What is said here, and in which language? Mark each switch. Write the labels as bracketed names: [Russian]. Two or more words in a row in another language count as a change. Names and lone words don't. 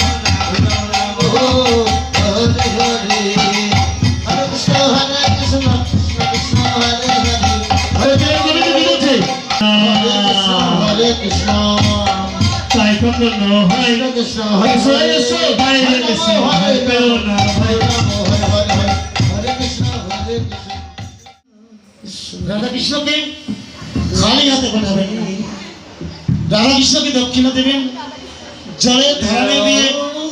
[Sanskrit] राम हरे हरे, हरे कृष्ण, कृष्ण कृष्ण, हरे हरे, हरे कृष्ण, हरे कृष्ण, साई कृष्ण, हरे कृष्ण, हरे कृष्ण, हरे कृष्ण, हरे राम, हरे कृष्ण, हरे कृष्ण. [Bangla] রাধা কৃষ্ণকে খালি হাতে পাঠাবেন, রাধা কৃষ্ণকে দক্ষিণা দেবেন, জলে ধারণে দিয়ে